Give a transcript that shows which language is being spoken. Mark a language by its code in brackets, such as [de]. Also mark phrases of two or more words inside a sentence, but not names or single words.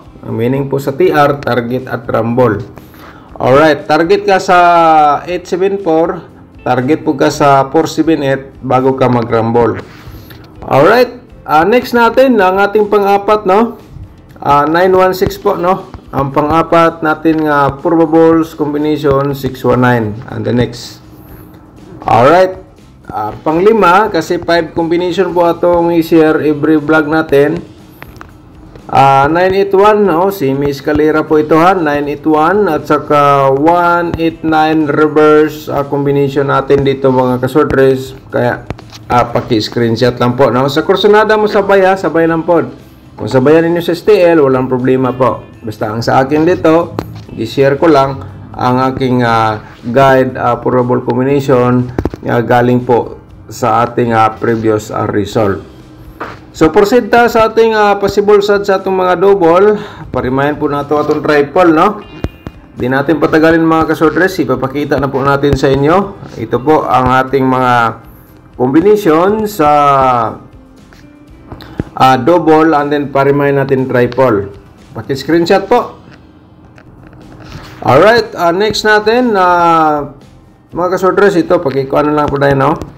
[tl] Ang meaning po sa TR, target at rumble. Alright, target ka sa 874, target po ka sa 478 bago ka mag-rumble. Alright, next natin, ang ating pang-apat, no? 916 po, no? Ang pang-apat natin nga [en] probables combination [tl] 619 and the next. Alright, pang-lima kasi 5 combination po atong i-share [en] every vlog [tl] natin. 981, no? [es] Semi escalera [tl] po ito ha, 981 at saka 189 [en] reverse combination [tl] natin dito mga kasorters. Kaya paki-screenshot lang po, no? Sa kursunada mo sabay ha, sabay lang po. Kung sabayan ninyo sa STL, walang problema po. Basta ang sa akin dito, i-share ko lang ang aking [en] guide probable combination [tl] galing po sa ating [en] previous result. [ceb] So, proceed ta sa ating possible sad sa atong mga double. Parimayan po nato atong triple, no? [tl] Di natin patagalin mga kasorters, ipapakita na po natin sa inyo. Ito po ang ating mga combination sa [en] double and then [tl] parimahin natin triple. Paki-screenshot po. Alright, next natin mga kasorters, ito pakikuan na lang po tayo, no?